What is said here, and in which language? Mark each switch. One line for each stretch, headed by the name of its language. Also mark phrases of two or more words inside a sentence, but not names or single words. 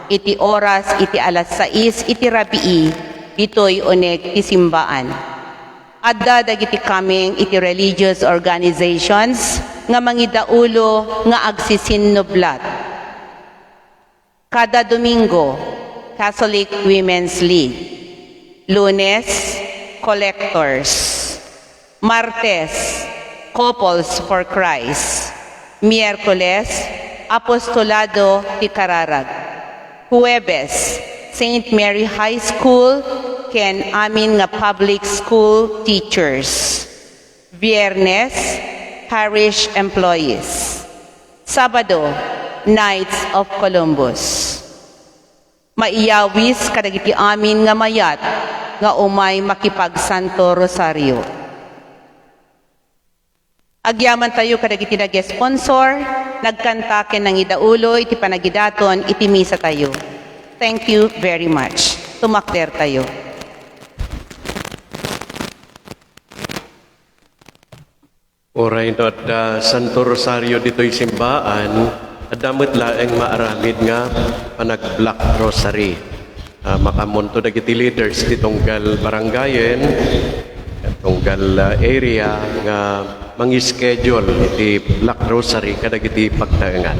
Iloko: Iti oras iti alas 6 iti rabii, dito'y uneg ti simbaan. Adda dagiti kaming iti
English: religious organizations
Iloko: nga mangidaulo nga agsisinublat. Kada Domingo, Catholic Women's League. Lunes, Collectors. Martes, Couples for Christ. Miyerkules, Apostolado ti Kararag. Huwebes, St. Mary High School ken amin nga
English: public school teachers.
Iloko: Biyernes,
English: parish employees.
Iloko: Sabado, Knights of Columbus. Maiyawis kadagiti amin nga mayat nga umay makipagsanto Rosario. Agyaman tayo kadagiti nag-sponsor, nagkanta ken nang idaulo iti panagidaton iti misa tayo.
English: Thank you very much.
Iloko: Tumakder tayo. Oray no at Santo Rosario dito'y simbaan, at damot laeng maaramid nga panag-Black Rosary. Makamunto dagiti leaders di tunggal barangayen, tunggal area nga mangi-schedule iti Black Rosary kadagiti pagtaengan.